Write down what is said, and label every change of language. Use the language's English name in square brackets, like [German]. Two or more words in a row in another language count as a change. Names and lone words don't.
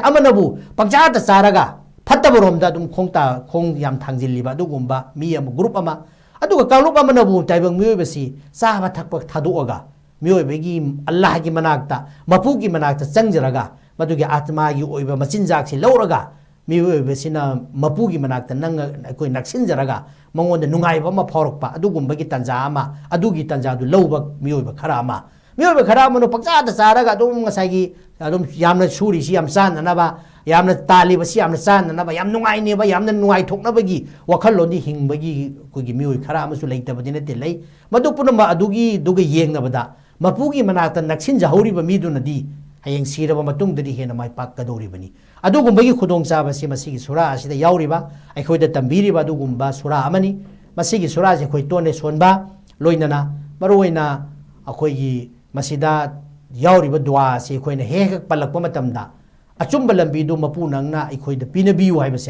[Manipuri] amanabu pangcha ta saraga fattaboromda dum khong yam thangjilliba dugumba mi am group ama aduga kalup amanabu taibang mioi basi saba thakpa thaduaga mioi begi allah gi manakta mapu gi manakta changjaraga madugi atma gi oiba machinjak si lauraga mioi besina mapu gi manakta nang koi naksinjaraga mangonda nungaiba ma phorokpa adugumba gi tanja ama adugi tanja du lauba mioi ba khara ama mioi khara mano pakcha da saraga dum ngasagi adum yamna suri si yam san na ba yamna tali ba si yamna san na ba yam nungai ne ba yamna nungai thokna bagi wakhal loni hingbagi kogi mioi khara amasu leita badine te lei madu punama adugi duga yengna bada mapugi manata naksin jahuri ba miduna di hayeng siraba matung dadi hena mai pak ka dori bani adugumbagi khudong chaba si masigi surah asida yauriba ai khoida tambiri ba adugumba surah amani masigi surah je khoi tone sonba loinana maroina akhoigi masida yauriba dua si khoina hek palakpa matamda achumba lambi du mapu nangna ikhoida pinabiu haibase